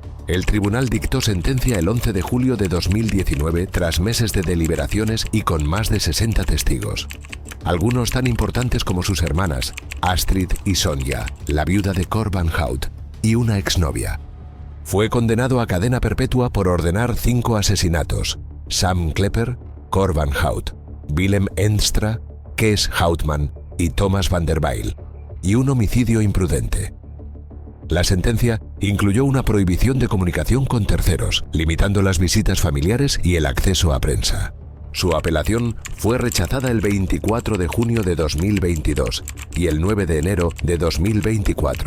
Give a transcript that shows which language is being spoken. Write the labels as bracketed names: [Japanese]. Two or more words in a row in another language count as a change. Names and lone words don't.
[Spanish] El tribunal dictó sentencia el 11 de julio de 2019 tras meses de deliberaciones y con más de 60 testigos. Algunos tan importantes como sus hermanas, Astrid y Sonja, la viuda de Cor van Hout, y una exnovia. Fue condenado a cadena perpetua por ordenar 5 asesinatos: Sam Klepper, Cor van Hout, Willem Enstra, Kees Houtman y Thomas van der Bijl, y un homicidio imprudente. La sentencia incluyó una prohibición de comunicación con terceros, limitando las visitas familiares y el acceso a prensa. Su apelación fue rechazada el 24 de junio de 2022 y el 9 de enero de 2024.